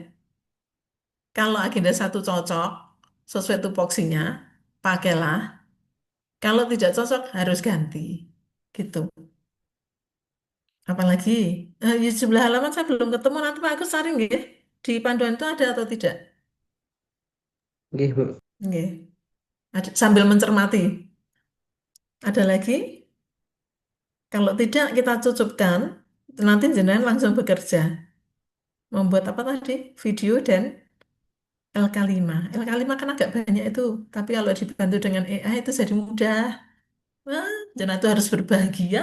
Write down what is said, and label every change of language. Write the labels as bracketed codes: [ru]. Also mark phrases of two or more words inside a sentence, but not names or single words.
[id] Kalau agenda satu cocok, sesuai tupoksinya, pakailah. Kalau tidak cocok, harus ganti. Gitu. Apalagi, di sebelah halaman saya belum ketemu, nanti Pak Agus cari nggih. Di panduan itu ada atau tidak? Nggih, Bu. Nggih. Sambil mencermati. Ada lagi? Kalau tidak, kita cukupkan. Nanti jenengan langsung bekerja. Membuat apa tadi? Video dan LK5. LK5 kan agak banyak itu. Tapi kalau dibantu dengan AI itu jadi mudah. Wah, jenengan itu harus berbahagia.